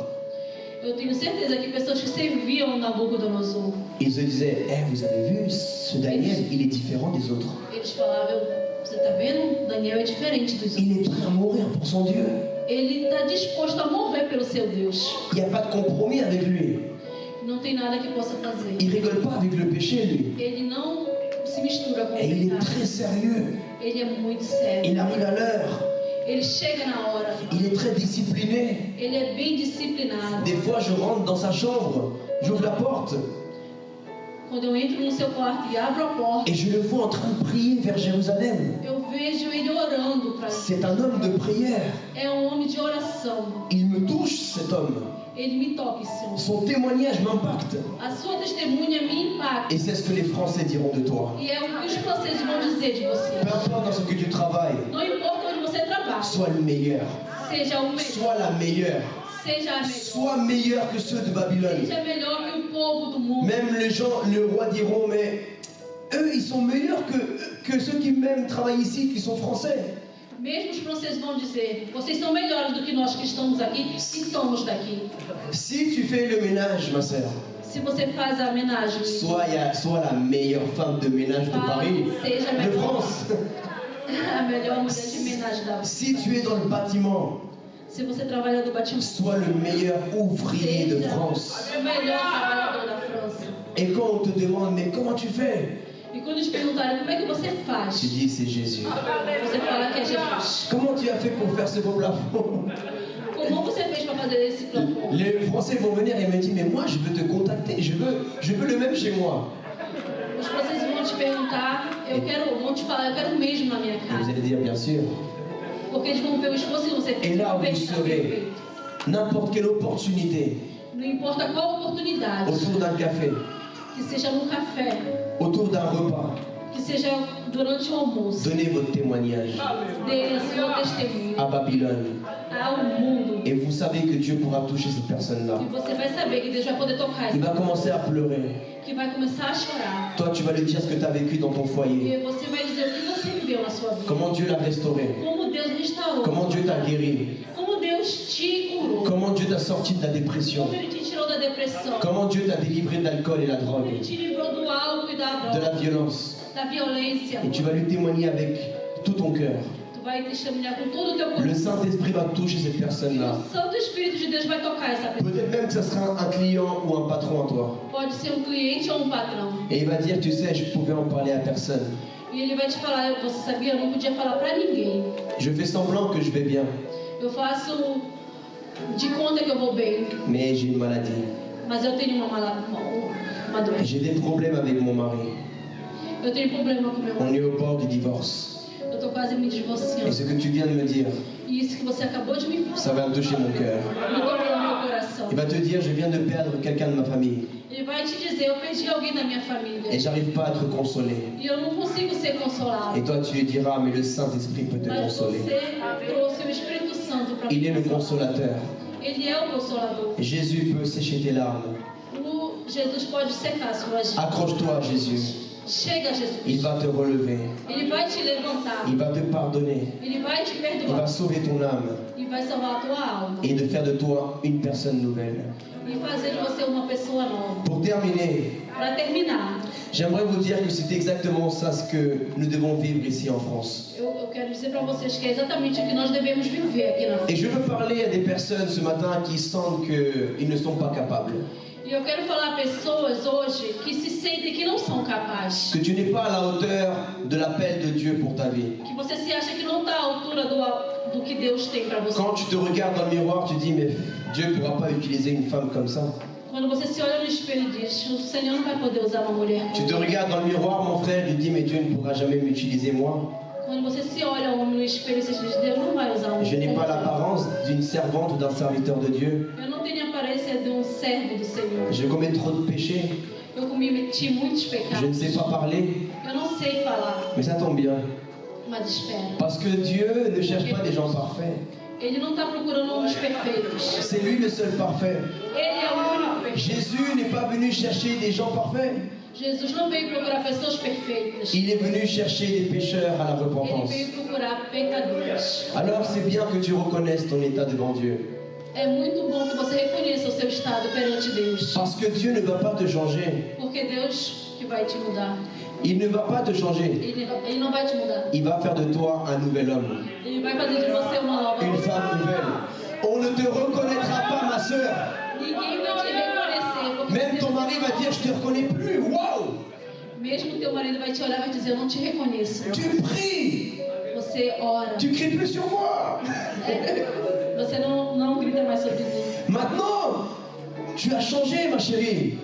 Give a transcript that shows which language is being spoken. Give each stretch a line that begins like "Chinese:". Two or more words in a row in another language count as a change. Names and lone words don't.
Portuguese: Eu tenho certeza que pessoas que serviam Nabucodonosor,
French: ils se disaient, vous avez vu, ce Daniel, il est différent des autres.
Portuguese: eles falavam, você está vendo? Daniel é diferente dos outros.
French: Il est prêt à mourir pour son Dieu.
Portuguese: Ele está disposto a morrer pelo seu Deus.
French: Il n'y a pas de compromis avec lui.
Portuguese: Não tem nada que possa fazer.
French: Il rigole pas avec le péché, lui.
Portuguese: Ele não se mistura com o
French: Et il est
Portuguese: pecado.
French: très sérieux.
Portuguese: Ele é muito sério.
French: Il arrive à l'heure.
Portuguese: Ele chega na hora.
French: Il est très discipliné.
Portuguese: Ele é bem disciplinado.
French: Des fois, je rentre dans sa chambre, j'ouvre la porte
Portuguese: Quando eu entro no seu quarto e abro a porta,
French: et je le vois en train de prier vers Jérusalem.
Portuguese: eu vejo ele orando para ele.
French: C'est un homme de prière.
Portuguese: É um homem de oração.
French: Il me touche, cet homme.
Portuguese: Ele me toca, Senhor.
French: Son témoignage m'impacte.
Portuguese: A sua testemunha me impacta.
French: Et c'est ce que les Français diront de toi.
Portuguese: E é o que os franceses vão dizer de você.
French: Peu importe dans ce que tu travailles,
Portuguese: Não importa onde você trabalha.
French: sois le meilleur.
Portuguese: Seja o melhor.
French: Sois la meilleure.
Portuguese: Seja a melhor.
French: Sois meilleur que ceux de Babylone.
Portuguese: Seja melhor que o povo do mundo.
French: Même les gens, le roi diront, mais eux, ils sont meilleurs que ceux qui même travaillent ici, qui sont français.
Portuguese: Mesmo os franceses vão dizer, vocês são melhores do que nós que estamos aqui e somos daqui.
French: Si tu fais le ménage, ma sœur,
Portuguese: Se você faz a homenagem,
French: sois la meilleure femme de ménage de Paris,
Portuguese: seja a
French: de
Portuguese: melhor,
French: France.
Portuguese: a melhor mulher de homenagem da
French: Si tu es dans le bâtiment,
Portuguese: Se você trabalha no batismo,
French: sois le meilleur ouvrier de France.
Portuguese: o melhor trabalhador da França.
French: Et quand on te demande, mais comment tu fais?
Portuguese: E quando te perguntarem como é que você faz,
French: Tu dis, c'est Jésus.
Portuguese: você fala que é Jesus.
French: Comment tu as fait pour faire ce beau plafond?
Portuguese: Como você fez para fazer esse plafond?
French: Les Français vont venir et me dire, mais moi je veux te contacter, je veux le même chez moi.
Portuguese: Os franceses vão te perguntar, vão te falar, eu quero o mesmo na minha
French: Et vous
Portuguese: casa.
French: allez dire, bien sûr.
Portuguese: Porque eles vão ver o esforço que você
French: Et
Portuguese: fez.
French: là
Portuguese: Vão
French: où
Portuguese: ver
French: vous
Portuguese: que está
French: serez,
Portuguese: perfeito.
French: n'importe quelle opportunité,
Portuguese: Não importa qual oportunidade,
French: autour d'un café,
Portuguese: que seja num café,
French: autour d'un repas,
Portuguese: que seja durante o almoço,
French: donnez votre témoignage
Portuguese: dê a sua testemunha
French: à Babylone.
Portuguese: ao mundo.
French: Et vous savez que Dieu pourra toucher cette personne-là.
Portuguese: E você vai saber que Deus vai poder tocar
French: Il
Portuguese: isso,
French: va commencer à pleurer.
Portuguese: que vai começar a chorar.
French: Toi, tu vas lui dire ce que tu as vécu dans ton foyer.
Portuguese: E você vai dizer o que você viveu na sua vida.
French: Comment Dieu l'a restauré.
Portuguese: Como Deus restaurou.
French: Comment Dieu t'a guéri.
Portuguese: Como Deus Deus te curou.
French: Comment Dieu t'a sorti de la dépression.
Portuguese: Como Ele te tirou da depressão.
French: Comment Dieu t'a délivré de l'alcool et la
Portuguese: Como Ele
French: drogue,
Portuguese: te livrou do álcool e da
French: de la
Portuguese: droga,
French: violence.
Portuguese: da violência.
French: Et tu vas lui témoigner avec tout ton cœur.
Portuguese: Tu vai testemunhar com todo o teu
French: Le
Portuguese: coração.
French: Saint-Esprit va toucher cette personne-là.
Portuguese: O Santo Espírito de Deus vai tocar essa pessoa.
French: Peut-être même que ce sera un client ou un patron à toi.
Portuguese: Pode ser um cliente ou um patrão.
French: Et il va dire, tu sais, je pouvais en parler à personne.
Portuguese: E ele vai te falar, você sabia, eu não podia falar pra ninguém.
French: Je fais semblant que je vais bien,
Portuguese: Eu faço de conta que eu vou bem,
French: mais j'ai une maladie.
Portuguese: mas eu tenho uma doença.
French: J'ai des problèmes avec mon mari.
Portuguese: Eu tenho problema com meu
French: On
Portuguese: marido.
French: est au bord du divorce.
Portuguese: Eu tô quase me
French: Et
Portuguese: divorciando.
French: ce que tu viens de me dire,
Portuguese: E isso que você acabou de me
French: ça
Portuguese: falar,
French: va toucher mon cœur.
Portuguese: me tocou no meu coração.
French: Il va te dire, je viens de perdre quelqu'un de ma famille.
Portuguese: Ele vai te dizer, eu perdi alguém da minha família.
French: Et j'arrive pas à te consoler.
Portuguese: E eu não consigo ser consolado.
French: Et toi, tu lui diras, mais le Saint-Esprit peut te
Portuguese: Mas
French: consoler.
Portuguese: você trouxe o Espírito Santo para
French: Il est le consolateur.
Portuguese: Ele é o Consolador.
French: Jésus peut sécher tes larmes.
Portuguese: O Jesus pode secar suas lágrimas.
French: Accroche-toi à Jésus.
Portuguese: Chega a Jesus.
French: Il va te relever.
Portuguese: Ele vai te levantar.
French: Il va te pardonner.
Portuguese: Ele vai te
French: Il va
Portuguese: perdoar.
French: sauver ton âme.
Portuguese: E vai salvar a tua alma.
French: Et de faire de toi une personne nouvelle.
Portuguese: E fazer de você uma pessoa nova.
French: Pour terminer,
Portuguese: Para terminar,
French: j'aimerais vous dire que c'est exactement ça ce que nous devons vivre ici en France.
Portuguese: eu quero dizer para vocês que é exatamente o que nós devemos viver aqui na
French: Et
Portuguese: França.
French: je veux parler à des personnes ce matin qui sentent qu'ils ne sont pas capables.
Portuguese: E eu quero falar a pessoas hoje que se sentem que não são capazes.
French: Que tu n'es pas à la hauteur de l'appel de Dieu pour ta vie.
Portuguese: Que você se acha que não está à altura do que Deus tem para você.
French: Quand tu te regardes dans le miroir, tu dis, mais Dieu ne pourra pas utiliser une femme comme ça.
Portuguese: Quando você se olha no espelho e diz, o Senhor não vai poder usar uma mulher.
French: Tu te regardes dans le miroir, mon frère, tu dis, mais Dieu ne pourra jamais m'utiliser moi.
Portuguese: Quando você se olha um homem no espelho e você diz, Deus não vai usar um
French: Je n'ai pas l'apparence d'une servante ou d'un serviteur de Dieu.
Portuguese: Eu não tenho a aparência de um servo do Senhor.
French: Je commets trop de péchés.
Portuguese: Eu cometi muitos pecados.
French: Je ne sais pas parler.
Portuguese: Eu não sei falar,
French: Mais ça tombe bien.
Portuguese: mas espera.
French: Parce que Dieu ne cherche pas des gens parfaits.
Portuguese: Ele não está procurando homens perfeitos.
French: C'est lui le seul parfait.
Portuguese: Ele é o único perfeito.
French: Jésus n'est pas venu chercher des gens parfaits.
Portuguese: Jesus não veio procurar pessoas perfeitas.
French: Il est venu chercher des pécheurs à la
Portuguese: Ele
French: repentance.
Portuguese: veio procurar pecadores.
French: Alors c'est bien que tu reconnaisses ton état devant Dieu.
Portuguese: É muito bom que você reconheça o seu estado perante Deus.
French: Parce que Dieu ne va pas te changer.
Portuguese: Porque Deus que vai te mudar.
French: Il ne va pas te changer.
Portuguese: Ele não vai te mudar.
French: Il va faire de toi un nouvel homme.
Portuguese: Ele vai fazer de você uma nova
French: Une femme nouvelle. On ne te reconnaîtra pas, ma sœur.
Portuguese: Ninguém vai te reconhecer. Porque
French: Même ton mari va dire, je te reconnais plus. Waouh!
Portuguese: Mesmo teu marido vai te olhar e vai dizer, eu não te reconheço.
French: Tu pries.
Portuguese: Você ora.
French: Tu cries plus sur moi.
Portuguese: Você não grita mais sobre mim.
French: Maintenant, tu as changé, ma chérie.